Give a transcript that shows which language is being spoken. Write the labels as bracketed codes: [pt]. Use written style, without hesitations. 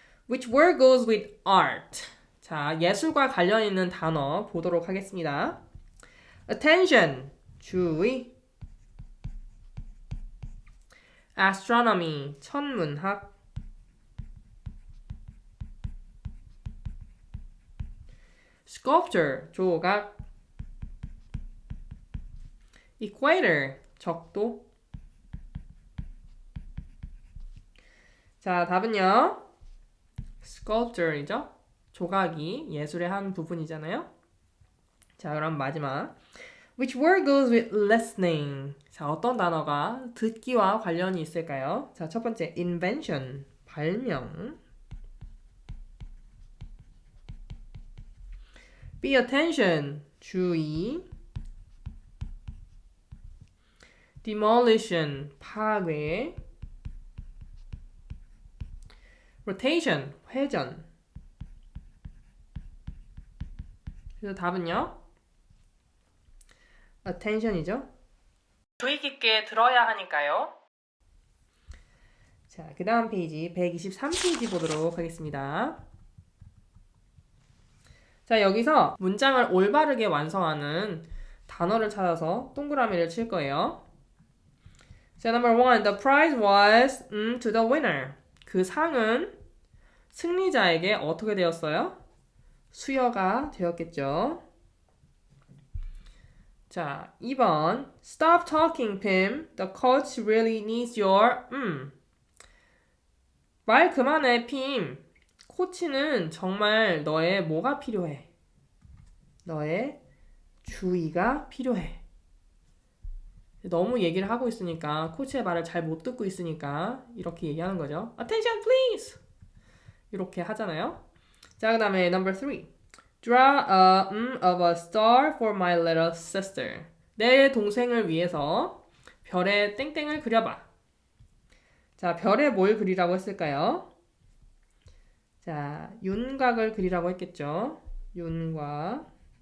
[en] Which word goes with art? [ko] 자, 예술과 관련 있는 단어 보도록 하겠습니다. attention. 주의. astronomy. 천문학. sculpture. 조각. equator. 적도. 자, 답은요. sculpture이죠. 조각이 예술의 한 부분이잖아요. 자, 그럼 마지막. [en] Which word goes with listening? [ko] 자, 어떤 단어가 듣기와 관련이 있을까요? 자, 첫 번째, invention. 발명. pay attention. 주의. demolition. 파괴. rotation. 회전. 그래서 답은요. attention이죠. 주의 깊게 들어야 하니까요. 자, 그 다음 페이지 123페이지 보도록 하겠습니다. 자, 여기서 문장을 올바르게 완성하는 단어를 찾아서 동그라미를 칠 거예요. 자, number 1. [en] The prize was to the winner. [ko] 그 상은 승리자에게 어떻게 되었어요? 수여가 되었겠죠. 자, 2번. [en] Stop talking, Pim. The coach really needs your [ko] 말 그만해, 핌. 코치는 정말 너의 뭐가 필요해? 너의 주의가 필요해. 너무 얘기를 하고 있으니까 코치의 말을 잘 못 듣고 있으니까 이렇게 얘기하는 거죠. [en] Attention, please. [ko] 이렇게 하잖아요. 자, 그 다음에 number 3. [en] Draw a of a star for my little sister. [ko] 내 동생을 위해서 별의 땡땡을 그려봐. 자, 별에 뭘 그리라고 했을까요? 자, 윤곽을 그리라고 했겠죠. 윤곽.